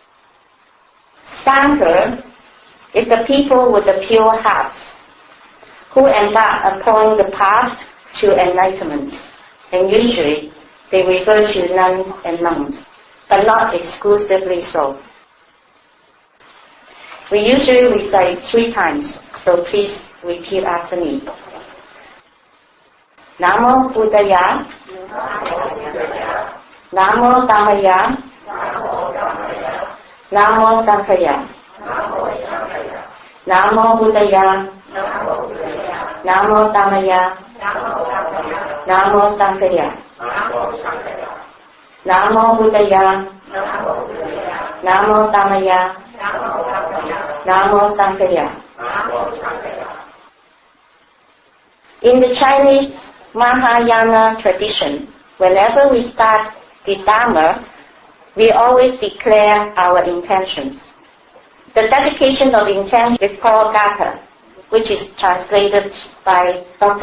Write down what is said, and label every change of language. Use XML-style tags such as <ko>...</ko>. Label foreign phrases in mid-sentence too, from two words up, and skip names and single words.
<en>Sangha is the people with the pure hearts who embark upon the path to enlightenment. And usually they refer to nuns and monks, but not exclusively so. We usually recite 3 times, so please repeat after me.</en> <pi>Namo Buddhaya, Namo Dhammaya, Namo Sanghaya. Namo Buddhaya, Namo Dhammaya, Namo Sanghaya. Namo Buddhaya, Namo Dhammaya, Namo Sanghaya.</pi> <en>In the Chinese Mahayana tradition, whenever we start the Dharma, we always declare our intentions. The dedication of intention is called Gatha, which is translated by Dr.</en>